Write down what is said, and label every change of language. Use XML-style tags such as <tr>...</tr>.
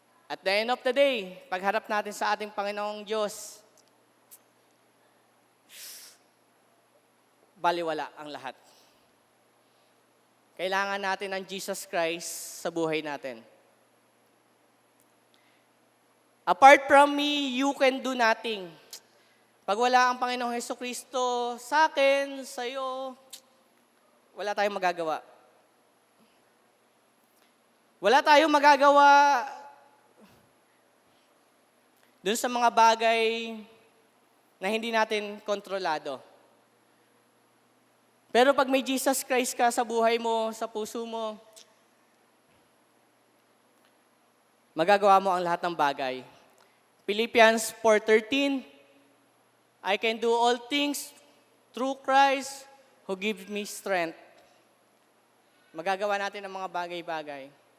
<en>At the end of the day,</en> <tl>pagharap natin sa ating Panginoong Diyos, baliwala ang lahat. Kailangan natin ng Jesus Christ sa buhay natin.</tl> <en>Apart from me, you can do nothing.</en> <tl>Pag wala ang Panginoong Hesukristo sa akin, sa iyo, wala tayong magagawa. Wala tayong magagawa dun sa mga bagay na hindi natin kontrolado. Pero pag may Jesus Christ ka sa buhay mo, sa puso mo, magagawa mo ang lahat ng bagay.</tl> <en>Philippians 4:13, I can do all things through Christ who gives me strength.</en> <tl>Magagawa natin ang mga bagay-bagay.</tl>